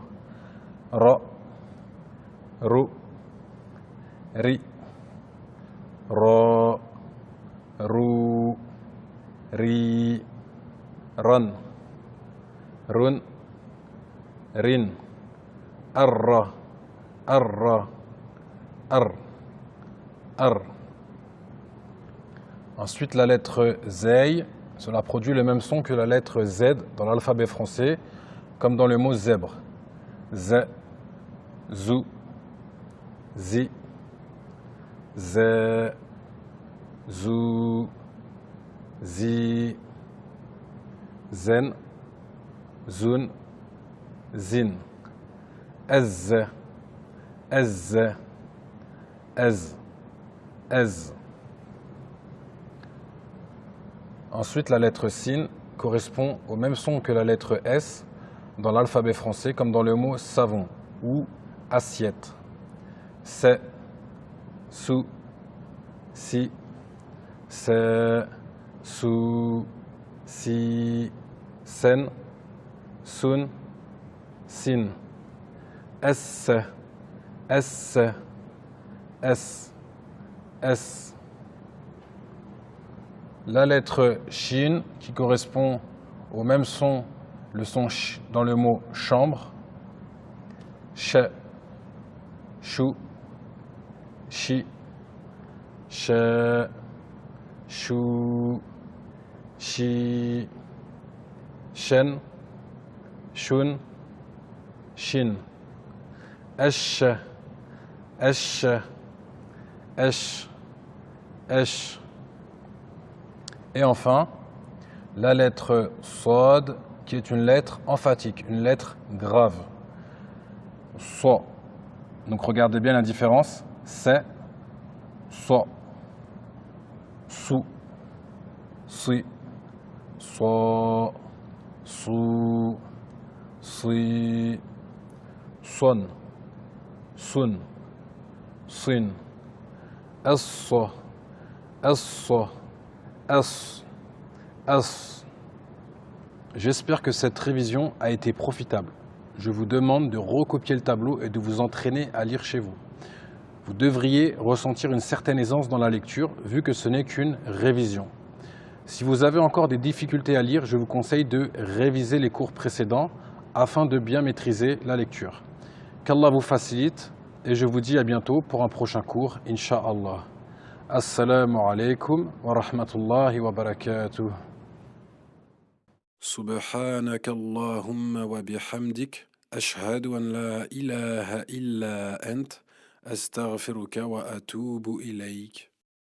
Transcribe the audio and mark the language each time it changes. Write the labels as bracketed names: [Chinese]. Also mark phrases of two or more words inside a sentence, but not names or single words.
[French] Ra, Ru, Ri, Ra, Ru, Ri, Ran, Run, Rin, Arra, Arra, Ar. Ar. Ensuite, la lettre Zey, cela produit le même son que la lettre Z dans l'alphabet français, comme dans le mot zèbre. Z, Zu, Zi, Ze, Zu, zi, zen, zun, zin. Ez, ez, ez, ez. Ensuite, la lettre sin correspond au même son que la lettre S dans l'alphabet français, comme dans le mot savon ou assiette. Se, su, si, se, su, si, sen, sun, sin. S, S, S, S. La lettre shin qui correspond au même son, le son sh dans le mot chambre. Sh, chou, chi, sh, chou, chi, shen, shun, shin. Esh, esh, esh, esh. Et enfin, la lettre sod, qui est une lettre emphatique, une lettre grave. So. Donc regardez bien la différence. C'est, so, su, si, so, su, si, son, sun, sin, esso, esso, es, es. J'espère que cette révision a été profitable. Je vous demande de recopier le tableau et de vous entraîner à lire chez vous. Vous devriez ressentir une certaine aisance dans la lecture, vu que ce n'est qu'une révision. Si vous avez encore des difficultés à lire, je vous conseille de réviser les cours précédents afin de bien maîtriser la lecture. Qu'Allah vous facilite et je vous dis à bientôt pour un prochain cours, [Arabic] إن شاء الله. السلام عليكم ورحمة الله وبركاته. سبحانك اللهم وبحمدك أشهد أن لا إله إلا أنت أستغفرك وأتوب إليك